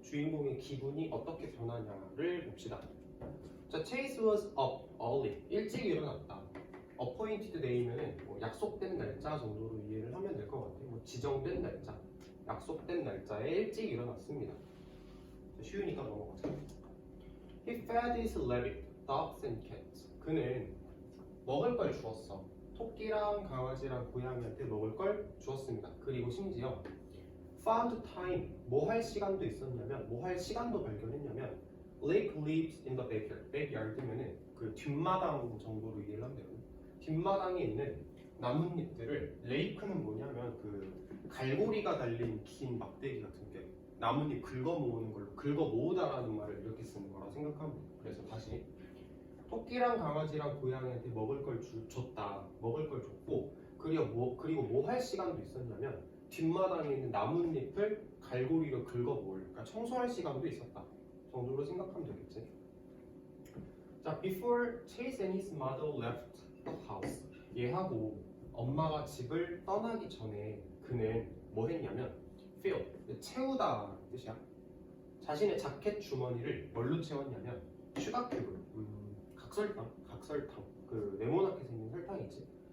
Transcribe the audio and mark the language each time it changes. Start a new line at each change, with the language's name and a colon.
Korean: 주인공의 기분이 어떻게 변하냐를 봅시다. 자,
English: Chase was up early.
Korean: 일찍 일어났다.
English: appointed day
Korean: 면은 뭐 약속된 날짜 정도로 이해를 하면 될 것 같아요. 뭐 지정된 날짜, 약속된 날짜에 일찍 일어났습니다. 자, 쉬우니까 넘어가자.
English: He fed his rabbit, dogs and cats.
Korean: 그는 먹을 걸 주었어. 토끼랑 강아지랑 고양이한테 먹을 걸 주었습니다. 그리고 심지어
English: found time,
Korean: 뭐 할 시간도 있었냐면, 뭐 할 시간도 발견했냐면
English: Lake lives in the backyard.
Korean: backyard면은 그 뒷마당 정도로 이해를 하면 되거든요. 뒷마당에 있는 나뭇잎들을, 레이크는 뭐냐면 그 갈고리가 달린 긴 막대기 같은 게 나뭇잎 긁어 모으는 걸로 긁어 모으다라는 말을 이렇게 쓰는 거라 생각하면 돼요. 그래서 다시 토끼랑 강아지랑 고양이한테 먹을 걸 줬다. 먹을 걸 줬고 그리고 뭐 할 시간도 있었냐면 뒷마당에 있는 나뭇잎을 갈고리로 긁어 모을, 그러니까 청소할 시간도 있었다 정도로 생각하면 되겠지.
English: 자, before Chase and his mother left the house.
Korean: 얘하고 엄마가 집을 떠나기 전에 그는 뭐 했냐면
English: fill,
Korean: 채우다 뜻이야. 자신의 자켓 주머니를 뭘로 채웠냐면 슈가큐브, 각설탕, 그 네모나게 생긴 설탕 있지?